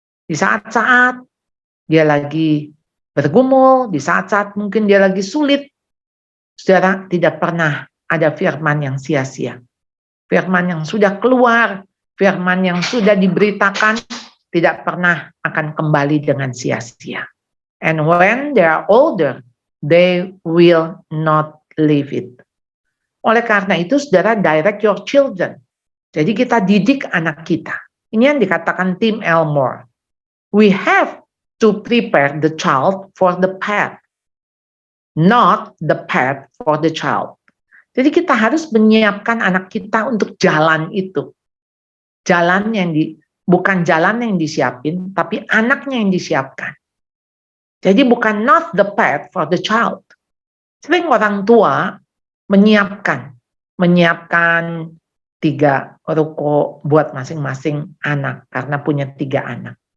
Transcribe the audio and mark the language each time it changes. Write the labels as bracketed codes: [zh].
[id] Di saat-saat dia lagi bergumul, di saat-saat mungkin dia lagi sulit, saudara, tidak pernah ada firman yang sia-sia. Firman yang sudah keluar, firman yang sudah diberitakan, tidak pernah akan kembali dengan sia-sia. [en] And when they are older, they will not leave it. [id] Oleh karena itu, saudara, [en] direct your children. [id] Jadi kita didik anak kita. Ini yang dikatakan Tim Elmore. [en] We have to prepare the child for the path, not the path for the child. [id] Jadi kita harus menyiapkan anak kita untuk jalan itu. Jalan yang bukan jalan yang disiapin, tapi anaknya yang disiapkan. Jadi bukan [en] not the path for the child. [id] Sering orang tua menyiapkan 3 ruko buat masing-masing anak, karena punya 3 anak.